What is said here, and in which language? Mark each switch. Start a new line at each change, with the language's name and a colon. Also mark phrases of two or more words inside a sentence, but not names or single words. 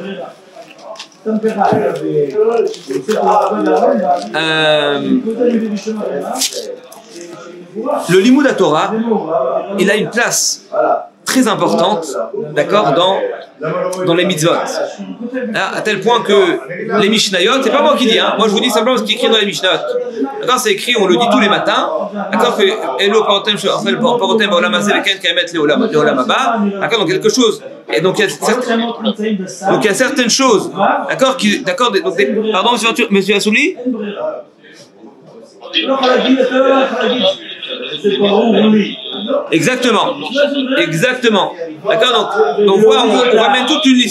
French: Le
Hebrew: לימוד תורה,
French: il a une place très importante, d'accord, dans les mitzvot. À tel point que les Mishnayot, c'est pas moi qui dis, hein, moi je vous dis simplement ce qui est écrit dans les Mishnayot. D'accord, c'est écrit, on le dit tous les matins, d'accord, que
Hebrew: אלו פירותיהם בעולם הזה והקרן קיימת לעולם הבא,
French: d'accord, donc quelque chose. Et donc il y a certaines choses, d'accord, pardon, monsieur Assouli. Exactement. D'accord, donc on va mettre toute une liste.